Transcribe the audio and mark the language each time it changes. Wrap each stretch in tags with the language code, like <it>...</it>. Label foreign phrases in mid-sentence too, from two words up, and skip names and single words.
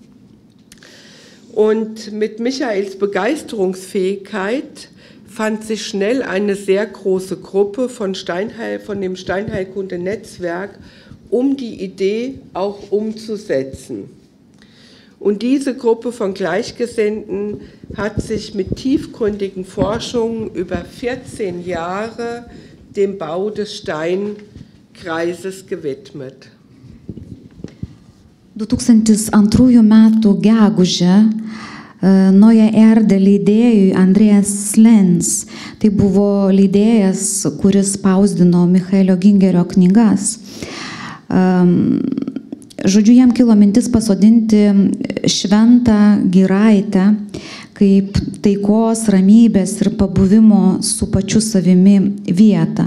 <de>Und mit Michaels Begeisterungsfähigkeit fand sich schnell eine sehr große Gruppe von dem Steinheilkunde-Netzwerk, um die Idee auch umzusetzen. Und diese Gruppe von Gleichgesinnten hat sich mit tiefgründigen Forschungen über 14 Jahre dem Bau des Steinkreises gewidmet.</de> <lt>2002 metų gegužę Noja Erdė leidėjui Andreas Lenz, tai buvo leidėjas, kuris spausdino Michaelio Gingerio knygas. Žodžiu, jam kilo mintis pasodinti šventą giraitę kaip taikos, ramybės ir pabuvimo su pačiu savimi vietą.</lt>